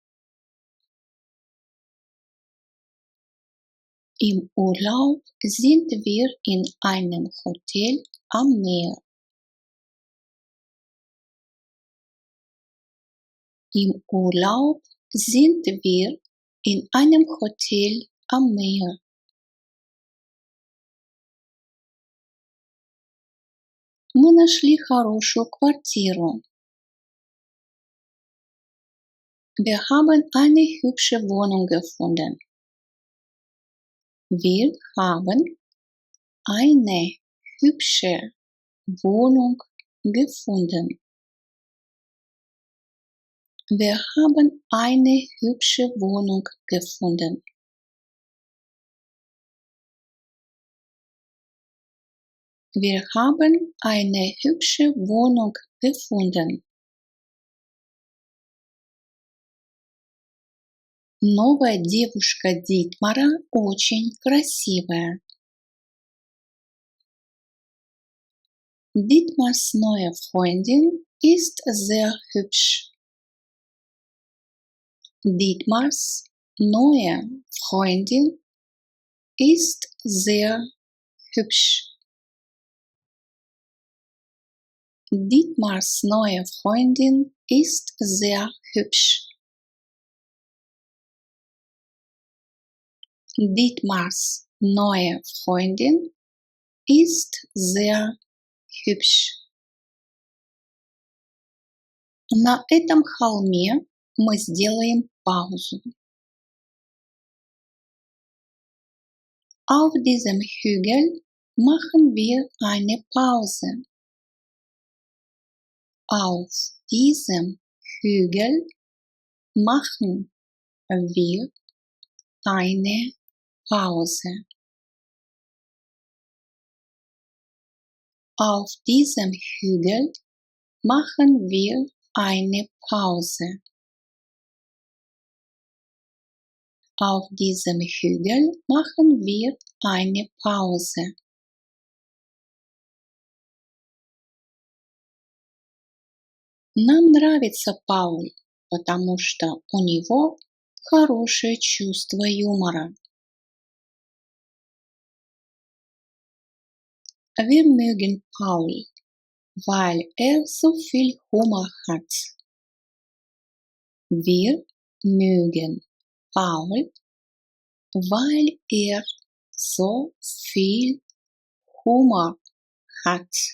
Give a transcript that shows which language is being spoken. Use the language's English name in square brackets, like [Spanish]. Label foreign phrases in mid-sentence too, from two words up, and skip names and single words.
[German] Im Urlaub sind wir in einem Hotel am Meer. Im Urlaub sind wir in einem Hotel am Meer. [Russian] Мы нашли хорошую квартиру. [German] Wir haben eine hübsche Wohnung gefunden. Wir haben eine hübsche Wohnung gefunden. Wir haben eine hübsche Wohnung gefunden. Wir haben eine hübsche Wohnung gefunden. [Russian] Новая девушка Дитмара очень красивая. [German] Dietmars neue Freundin ist sehr hübsch. Dietmars neue Freundin ist sehr hübsch. Dietmars neue Freundin ist sehr hübsch. Dietmars neue Freundin ist sehr hübsch. [Russian] На этом холме мы сделаем паузу. [German] Auf diesem Hügel machen wir eine Pause. Auf diesem Hügel machen wir eine Pause. Auf diesem Hügel machen wir eine Pause. Auf diesem Hügel machen wir eine Pause. [Russian] Нам нравится Пауль, потому что у него хорошее чувство юмора. [German] Wir mögen Paul, weil so viel Humor hat. Wir mögen Paul, weil so viel Humor hat.